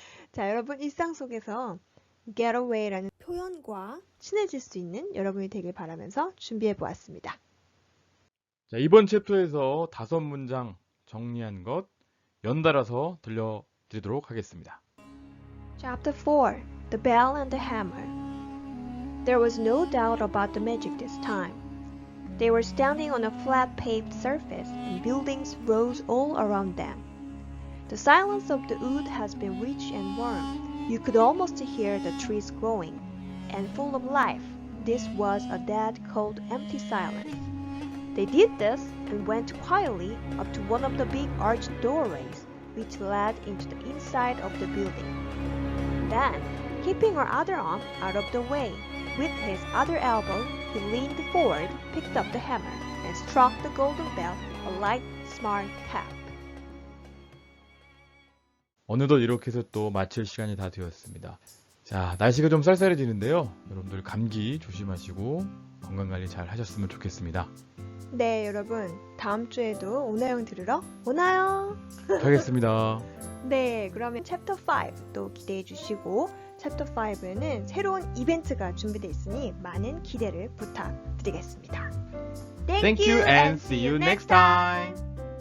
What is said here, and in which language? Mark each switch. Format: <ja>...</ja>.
<ko>자, 여러분 일상 속에서 get away라는 표현과 친해질 수 있는 여러분이 되길 바라면서 준비해 보았습니다. 자, 이번 챕터에서 5문장 정리한 것 연달아서 들려드리도록 하겠습니다.</ko> <en>Chapter 4. The Bell and the Hammer. There was no doubt about the magic this time. They were standing on a flat paved surface and buildings rose all around them. The silence of the wood has been rich and warm. You could almost hear the trees growing. And full of life, this was a dead, cold, empty silence. They did this and went quietly up to one of the big arched doorways, which led into the inside of the building. Then, keeping her other arm out of the way, with his other elbow, he leaned forward, picked up the hammer, and struck the golden bell a light, smart tap.</en> <ko>어느덧 이렇게 해서 또 마칠 시간이 다 되었습니다. 자, 날씨가 좀 쌀쌀해지는데요. 여러분들 감기 조심하시고 건강관리 잘 하셨으면 좋겠습니다. 네, 여러분. 다음 주에도 오나영 들으러 오나요? 가겠습니다. 네, 그러면 챕터 5 또 기대해 주시고 챕터 5에는 새로운 이벤트가 준비되어 있으니 많은 기대를 부탁드리겠습니다.</ko> <en>Thank you and see you next time.</en>